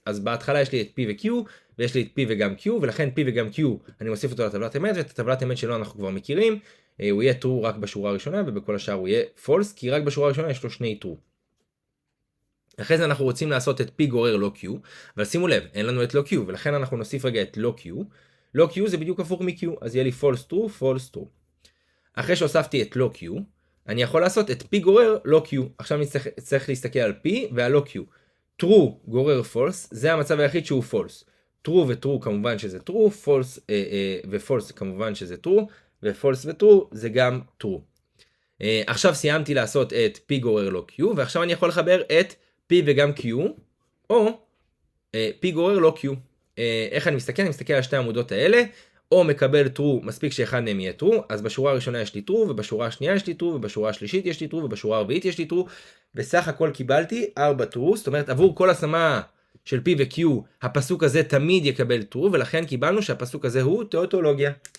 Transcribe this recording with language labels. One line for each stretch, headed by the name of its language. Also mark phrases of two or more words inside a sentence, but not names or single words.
Hebrew: אז בהתחלה יש לי את P ו-Q, ויש לי את P וגם Q, ולכן P וגם Q אני מוסיף אותו לטבלת אמת, ואת הטבלת אמת שלו אנחנו כבר מכירים, הוא יהיה true רק בשורה הראשונה, ובכל השאר הוא יהיה false, כי רק בשורה הראשונה יש לו שני true. אחרי זה אנחנו רוצים לעשות את P גורר לא Q, אבל שימו לב, אין לנו את לא Q, ולכן אנחנו נוסיף רגע את לא Q. לא Q זה בדיוק הפוך מ-Q, אז יהיה לי
English: false true, false true.
Hebrew: אחרי שהוספתי את לא Q, אני יכול לעשות את P גורר לא Q. עכשיו אני צריך להסתכל על P ועל לא Q. true גורר false, זה המצב היחיד שהוא false. true ו-true כמובן שזה true, false ו-false כמובן שזה true, ו-false ו-true זה גם true. עכשיו סיימתי לעשות את P גורר לא Q, ועכשיו אני יכול לחבר את P וגם Q, או P גורר לא Q. איך אני מסתכל? אני מסתכל על שתי העמודות האלה, או מקבל true, מספיק שאחד מהם יהיה true, אז בשורה הראשונה יש לי true, ובשורה השנייה יש לי true, ובשורה השלישית יש לי true, ובשורה הרביעית יש לי true, בסך הכל קיבלתי 4 true, זאת אומרת עבור כל השמה של P ו-Q, הפסוק הזה תמיד יקבל true, ולכן קיבלנו שהפסוק הזה הוא טאוטולוגיה.